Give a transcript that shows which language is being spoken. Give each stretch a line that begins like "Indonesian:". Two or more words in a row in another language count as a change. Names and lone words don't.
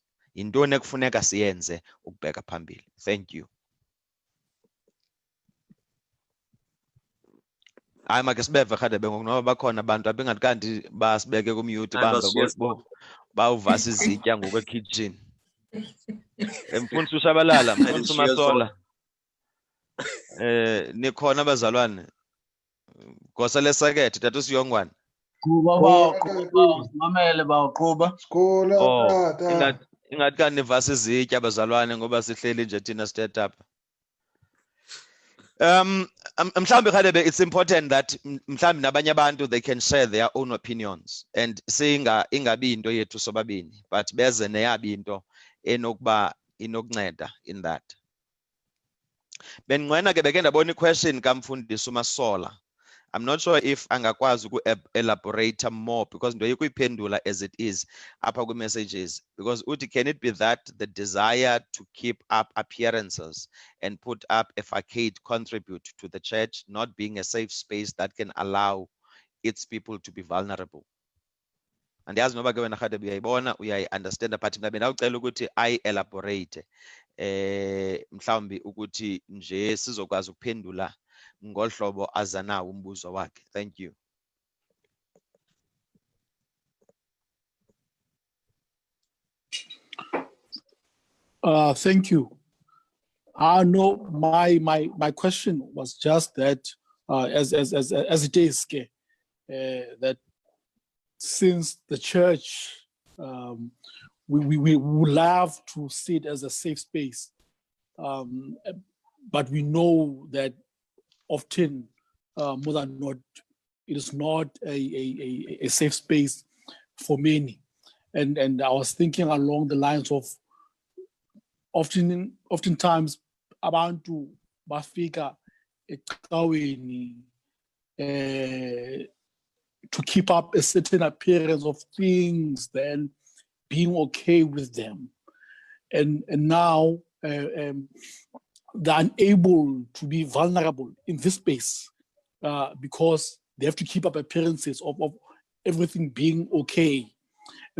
Xhosa: Yintoni ekufuneka siyenze ukubheka phambili?
English: Thank you.
Xhosa: Hayi make sibeve Rhadebe ngoku noba bakhona abantu abengathi kanti basibeke kumute bawuvasa izitya ngoku ekitchen. Mfundisi uShabalala, Mfundisi uMasola. Nikhona abazalwane. Gosa lesekethe Tata uSiyongwane. Kuba mamele bawuqhuba. Oh, ingathi kanti nivasa izitya abazalwane ngoba sihleli nje thina sithethe apha. Mhlambe Rhadebe,
English: it's important that
Xhosa: mhlambe nabanye abantu
English: they can share their own opinions and
Xhosa: ingabi into yethu sobabini,
English: but
Xhosa: beze neyabo into enokuba inokunceda
English: in that.
Xhosa: Benqwena ke beke ndabona question kaMfundisi uMasola.
English: I'm not sure if angakwazi elaborate more because
Xhosa: ndoye kuyiphendula
English: as it is
Xhosa: apha ku
English: messages, because uthi can it be that the desire to keep up appearances and put up a facade contribute to the church not being a safe space that can allow its people to be vulnerable?
Xhosa: And yazi noba ke wena Rhadebe uyayibona uyayi-understand, but mna bendawucela ukuthi elaborate mhlawumbi ukuthi nje sizokwazi ukuphendula ngohlobo azanawo umbuzo wakhe.
English: Thank you. Thank you. No, my question was just that as it is, that since the church we would love to see it as a safe space, but we know that often more than not it is not a safe space for many, and I was thinking along the lines of oftentimes
Xhosa: abantu bafika ecaweni
English: to keep up a certain appearance of things, then being okay with them, and now they're unable to be vulnerable in this space because they have to keep up appearances of everything being okay.